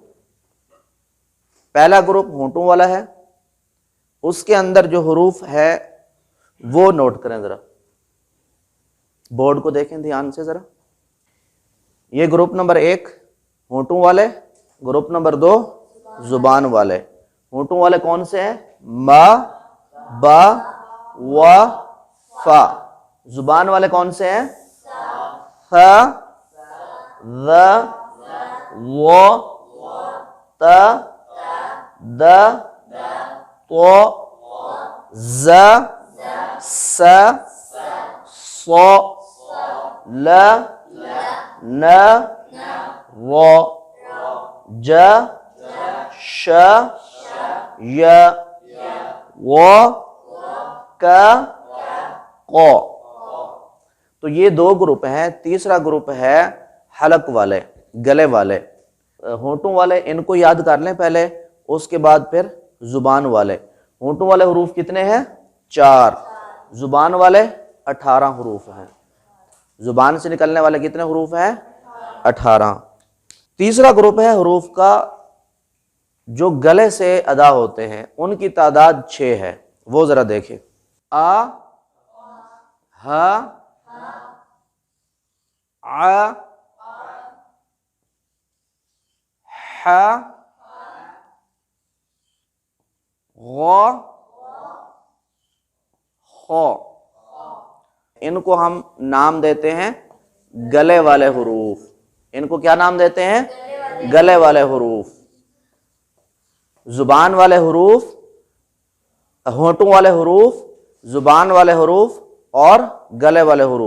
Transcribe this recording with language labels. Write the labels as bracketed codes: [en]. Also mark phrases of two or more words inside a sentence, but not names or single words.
[ur] پہلا گروپ ہونٹوں والا ہے، اس کے اندر جو حروف ہے وہ نوٹ کریں، ذرا بورڈ کو دیکھیں دھیان سے ذرا۔ یہ گروپ نمبر 1 ہونٹوں والے، گروپ نمبر 2 زبان والے۔ ہونٹوں والے کون سے ہیں؟ ما، با، وا، فا۔ زبان والے کون سے ہیں؟ خ، ذ، و، ت، د، ط، ز، س، ص، ل، ن، ر، ج، ش، ی، و، ک، ق۔ تو یہ 2 گروپ ہیں۔ تیسرا گروپ ہے حلق والے، گلے والے۔ ہونٹوں والے ان کو یاد کر لیں پہلے، اس کے بعد پھر زبان والے۔ ہونٹوں والے حروف کتنے ہیں؟ 4۔ زبان والے 18 حروف ہیں۔ زبان سے نکلنے والے کتنے حروف ہیں؟ 18۔ تیسرا گروپ ہے حروف کا جو گلے سے ادا ہوتے ہیں، ان کی تعداد 6 ہے، وہ ذرا دیکھیں۔ آ، ہ، ع، ح، غ، خ۔ ان کو ہم نام دیتے ہیں گلے والے حروف۔ ان کو کیا نام دیتے ہیں؟ گلے والے حروف۔ زبان والے حروف، ہونٹوں والے حروف، زبان والے حروف اور گلے والے حروف۔